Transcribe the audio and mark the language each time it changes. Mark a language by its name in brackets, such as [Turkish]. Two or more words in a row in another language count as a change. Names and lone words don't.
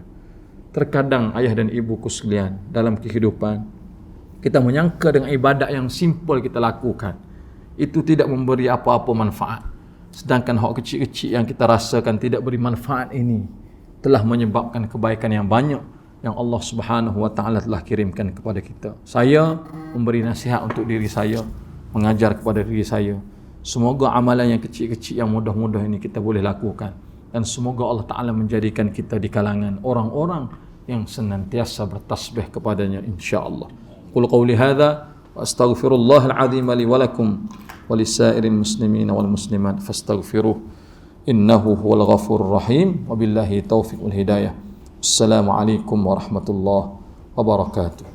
[Malay] Terkadang ayah dan ibuku sekalian, dalam kehidupan kita menyangka dengan ibadat yang simple kita lakukan itu tidak memberi apa-apa manfaat, sedangkan hak kecil-kecil yang kita rasakan tidak beri manfaat ini telah menyebabkan kebaikan yang banyak yang Allah [Arabic] سبحانه وتعالى [Malay] telah kirimkan kepada kita. Saya memberi nasihat untuk diri saya, mengajar kepada diri saya, semoga amalan yang kecil-kecil yang mudah-mudah ini kita boleh lakukan, dan semoga Allah Ta'ala menjadikan kita di kalangan orang-orang yang senantiasa bertasbih kepadanya, [Arabic] إن شاء الله. قل قولي هذا وأستغفر الله العظيم لي ولكم ولسائر المسلمين والمسلمات فاستغفروه إنه هو الغفور الرحيم. وبالله التوفيق والهداية. السلام عليكم ورحمة الله وبركاته.